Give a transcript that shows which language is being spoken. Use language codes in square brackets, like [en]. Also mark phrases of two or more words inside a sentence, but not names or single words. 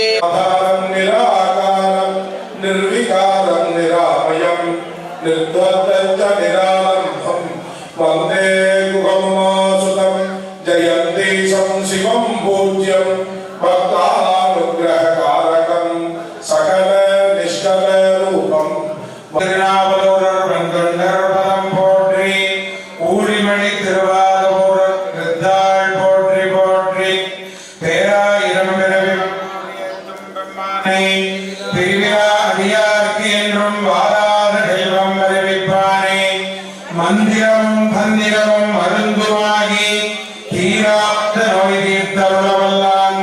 [sa] आधारं निराकारं निर्विकारं निरामयं निर्द्वन्द्वं च निरालम्बं वन्दे गुहमुमासुतं जयन्तीशं शिवं पूज्यं भक्तानुग्रहकारकं सकलनिष्कलरूपं [ta] திருநாவலூரர் வெங்கண்டர்பதம் போற்றி ஊழிமணி திருவாரூர் திருத்தாள் போற்றி போற்றி பேராயிரம் பிறவி பெம்மானை பிரிவிழா அடியார்க்கு என்றும் வாராத செல்வம் வருவிப்பானே மந்திரமும் தந்திரமும் மருந்துமாகி தீராத நோய் தீர்த்தருளவல்லான்